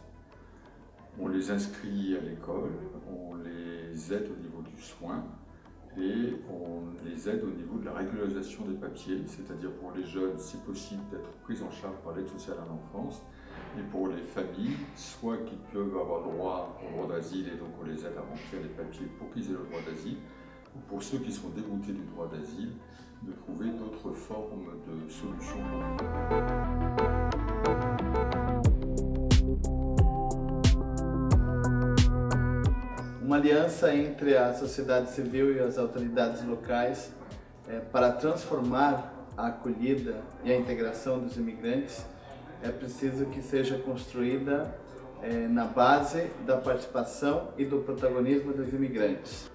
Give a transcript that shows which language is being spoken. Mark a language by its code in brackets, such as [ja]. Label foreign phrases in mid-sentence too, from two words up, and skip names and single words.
[fr] On les inscrit à l'école, on les aide au niveau du soin et on les aide au niveau de la régularisation des papiers, c'est-à-dire pour les jeunes, si possible, d'être pris en charge par l'aide sociale à l'enfance, et pour les familles, soit qu'ils peuvent avoir droit au droit d'asile et donc on les aide à remplir les papiers pour qu'ils aient le droit d'asile, ou pour ceux qui sont déboutés du droit d'asile, de trouver d'autres formes de solutions. [pt] Uma aliança entre a sociedade civil e as autoridades locais para transformar a acolhida e a integração dos imigrantes é preciso que seja construída na base da participação e do protagonismo dos imigrantes.